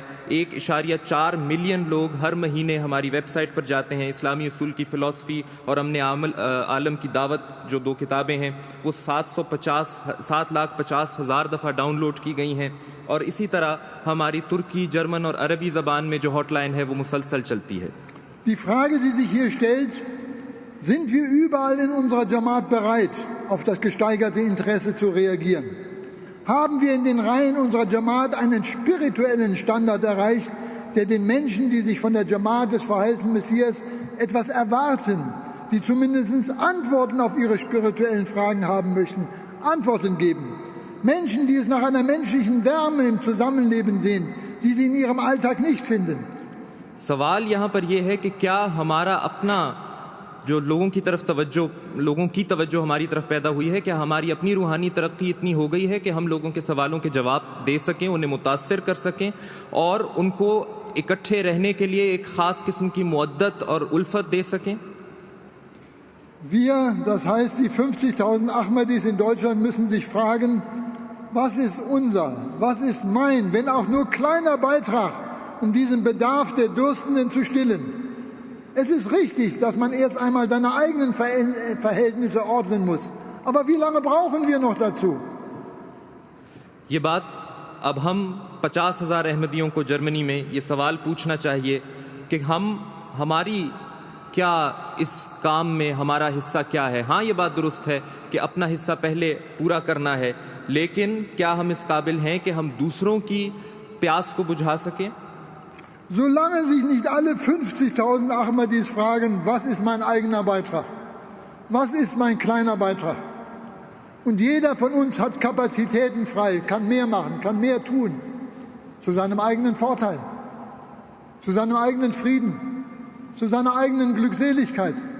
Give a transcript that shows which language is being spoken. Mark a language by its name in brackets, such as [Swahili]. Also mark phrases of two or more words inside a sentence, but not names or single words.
[Urdu] 1.4 ملین لوگ ہر مہینے ہماری ویب سائٹ پر جاتے ہیں. اسلامی اصول کی فلاسفی اور ہم نے عالم کی دعوت جو 2 کتابیں ہیں وہ 7,50,000 دفعہ ڈاؤن لوڈ کی گئی ہیں اور اسی طرح ہماری ترکی، جرمن اور عربی زبان میں جو ہاٹ لائن ہے وہ مسلسل چلتی ہے. [German] Die Frage, die sich hier stellt, sind wir überall in unserer Jamaat bereit, auf das gesteigerte Interesse zu reagieren? Haben wir in den Reihen unserer Jamaat einen spirituellen Standard erreicht, der den Menschen, die sich von der Jamaat des verheißenen Messias etwas erwarten, die zumindest Antworten auf ihre spirituellen Fragen haben möchten, Antworten geben? Menschen, die es nach einer menschlichen Wärme im Zusammenleben sehen, die sie in ihrem Alltag nicht finden. [Urdu] سوال یہاں پر یہ ہے کہ کیا ہمارا اپنا جو لوگوں کی توجہ ہماری طرف پیدا ہوئی ہے، کیا ہماری اپنی روحانی ترقی اتنی ہو گئی ہے کہ ہم لوگوں کے سوالوں کے جواب دے سکیں، انہیں متاثر کر سکیں اور ان کو اکٹھے رہنے کے لیے ایک خاص قسم کی مودت اور الفت دے سکیں? [German] Wir, das heißt die 50.000 Ahmadis in Deutschland, müssen sich fragen, was ist unser, was ist mein, wenn auch nur kleiner Beitrag, um diesen Bedarf der Durstenden zu stillen. Es ist richtig, dass man erst einmal seine eigenen Verhältnisse ordnen muss. Aber wie lange brauchen wir noch dazu? [Urdu] یہ بات اب ہم 50,000 احمدیوں کو جرمنی میں یہ سوال پوچھنا چاہیے کہ ہماری کیا اس کام میں ہمارا حصہ کیا ہے. ہاں، یہ بات درست ہے کہ اپنا حصہ پہلے پورا کرنا ہے، لیکن کیا ہم اس قابل ہیں کہ ہم دوسروں کی پیاس کو بجھا سکیں? [German] Solange sich nicht alle 50.000 Ahmadis fragen, was ist mein eigener Beitrag, was ist mein kleiner Beitrag, und jeder von uns hat Kapazitäten frei, kann mehr machen, kann mehr tun, zu seinem eigenen Vorteil, zu seinem eigenen Frieden, zu seiner eigenen Glückseligkeit.